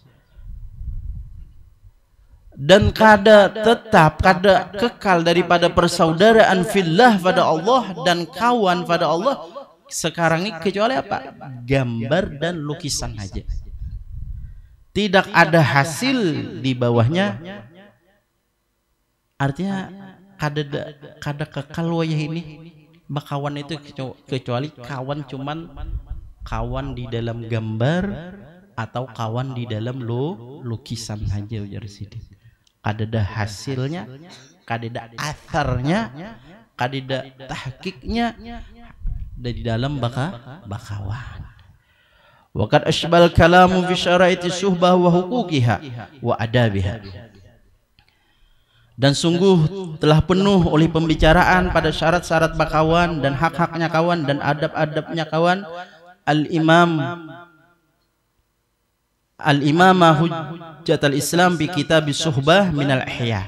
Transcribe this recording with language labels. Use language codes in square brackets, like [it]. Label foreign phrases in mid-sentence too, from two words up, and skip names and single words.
[id] Dan kada kekal daripada persaudaraan fillah pada Allah dan kawan pada Allah sekarang ini kecuali apa? Gambar dan lukisan aja. Tidak ada hasil di bawahnya. [bjn] Artinya kada kekal wayah ini. [id] Kawan itu kecuali kawan cuman kawan di dalam gambar atau kawan di dalam lukisan aja [bjn] ujar sidin. Kadada hasilnya, kadada atharnya, kadada tahqiqnya dari dalam bakawan. [ar] وقد أشبع الكلام في شرائط الصحبة وحقوقها وآدابها. [id] Dan sungguh telah penuh oleh pembicaraan pada syarat-syarat bakawan dan hak-haknya kawan dan adab-adabnya kawan. [ar] الإمام الإمامة حجة الإسلام بكتاب الصحبة من الإحياء.